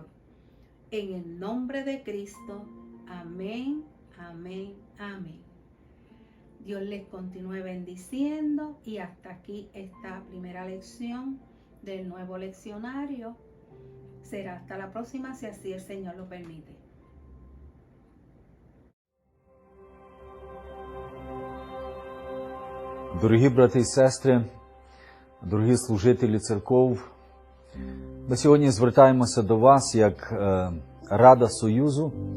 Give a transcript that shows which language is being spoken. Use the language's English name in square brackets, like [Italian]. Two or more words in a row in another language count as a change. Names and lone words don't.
[Spanish] En el nombre de Cristo, amén, amén, amén. Dios les continúe bendiciendo y hasta aquí esta primera lección del nuevo leccionario. Será hasta la próxima si así el Señor lo permite. [Ukrainian] Дорогі брати і сестри, дорогі служителі церков, ми сьогодні звертаємося до вас як Рада Союзу